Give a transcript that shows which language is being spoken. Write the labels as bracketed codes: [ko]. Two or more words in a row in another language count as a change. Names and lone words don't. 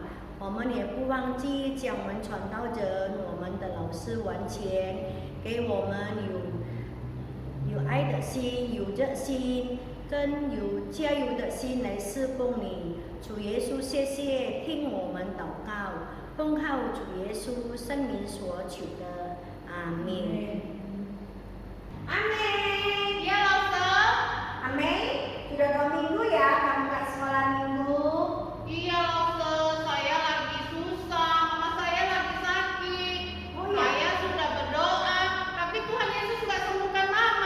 [zh] 我们也不忘记将我们传道人、我们的老师完全给我们有爱的心、有热心，更有加油的心来侍奉你。主耶稣，谢谢，听我们祷告，奉靠主耶稣圣名所求的，阿门。 [id] Amin. Ya, Dokter. Amin. Sudah 2 minggu ya kamu nggak sekolah minggu? Iya, Dokter. Saya lagi susah. Mama saya lagi sakit. Oh, iya? Saya sudah berdoa, tapi Tuhan Yesus nggak sembuhkan Mama.